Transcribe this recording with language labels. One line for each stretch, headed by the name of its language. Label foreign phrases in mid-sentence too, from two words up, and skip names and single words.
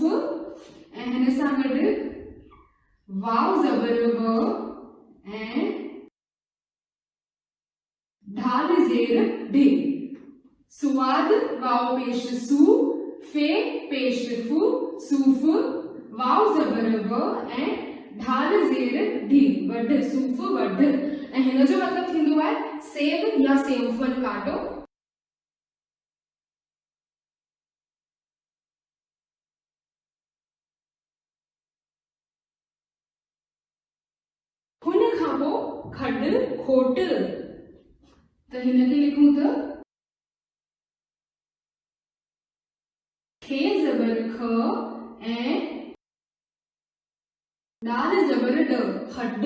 Sindhi: ऐं हिन सां गॾु वाव ज़बर व ऐं ढाल ज़ेर ढे, सुवाद वाव पेश सू, फे पेश फू, सूफ़, वाव ज़बर व ऐं ढाल ज़ेर ढी, वढ, सूफ़ वढ। ऐं हिन जो मतलब थींदो आहे
Hindi: सेब या सेवफल काटो।
Sindhi: हुन खां पोइ खॾ खोट। त हिन खे लिखूं त खे ज़बर ख ऐं डाल ज़बर ड, खॾ।